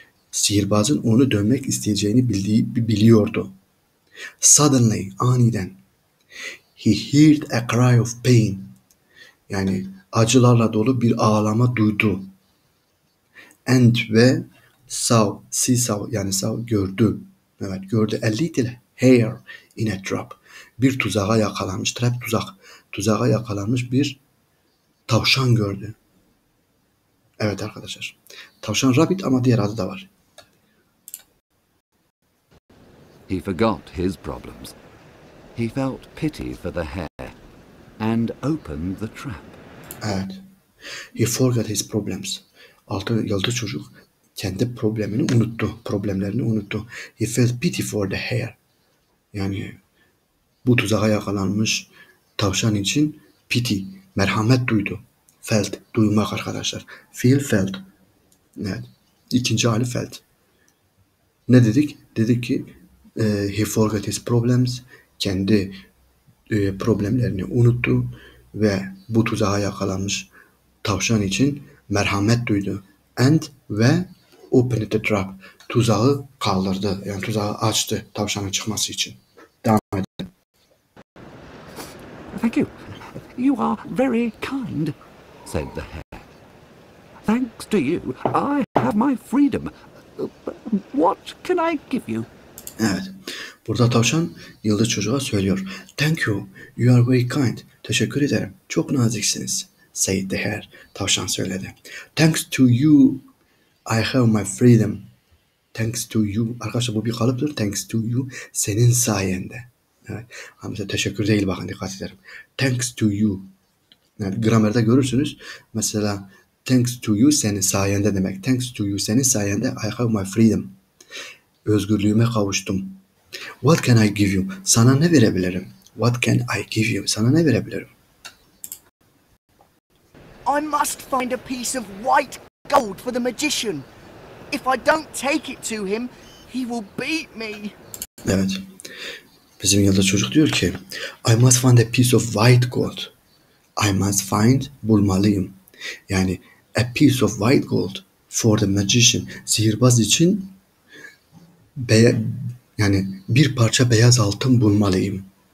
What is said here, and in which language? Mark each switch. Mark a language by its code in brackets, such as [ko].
[tr] Sihirbazın onu dövmek isteyeceğini biliyordu. [en] Suddenly, aniden, he heard a cry of pain. [tr] Yani acılarla dolu bir ağlama duydu. And ve saw gördü. Evet, gördü. [en] A little hare in a trap. [tr] Bir tuzağa yakalanmış. [en] Trap, tuzak. [tr] Tuzağa yakalanmış bir tavşan gördü. Evet arkadaşlar. Tavşan rabbit ama diğer adı da var. [en] He forgot his problems. He felt pity for the hare and opened the trap. Evet. He forgot his problems. [tr] Yıldız çocuk kendi problemini unuttu. Problemlerini unuttu. [en] He felt pity for the hare. [tr] Yani bu tuzağa yakalanmış tavşan için pity, merhamet duydu. Felt, duymak arkadaşlar. [en] Feel, felt. [tr] Evet. İkinci hali felt. Ne dedik? Dedik ki [en] he forgot his problems. [tr] Kendi problemlerini unuttu ve bu tuzağa yakalanmış tavşan için merhamet duydu. [en] And ve opened the trap. [tr] Tuzağı kaldırdı. Yani tuzağı açtı tavşanın çıkması için. Devam edelim. [en] Thank you. You are very kind, said the hare. Thanks to you, I have my freedom. What can I give you? [tr] Evet. Burada tavşan yıldız çocuğa söylüyor. [en] Thank you. You are very kind. [tr] Teşekkür ederim. Çok naziksiniz. [en] Said the hare. [tr] Tavşan söyledi. [en] Thanks to you, I have my freedom. Thanks to you. [tr] Arkadaşlar bu bir kalıptır. [en] Thanks to you. [tr] Senin sayende. Evet. Mesela teşekkür değil, bakın dikkat ederim. [en] Thanks to you. [tr] Yani gramerde görürsünüz. Mesela [en] thanks to you [tr] senin sayende demek. [en] Thanks to you [tr] senin sayende [en] I have my freedom. [tr] Özgürlüğüme kavuştum. [en] What can I give you? [tr] Sana ne verebilirim? [en] What can I give you? [tr] Sana ne verebilirim? [en] I must find a piece of white gold for the magician. If I don't take it to him, he will beat me. [tr] Evet. Bizim yıldız çocuk diyor ki [en] I must find a piece of white gold. I must find, bulmalıyım. Yani a piece of white gold for the magician. [tr] Sihirbaz için yani bir parça beyaz altın bulmalıyım.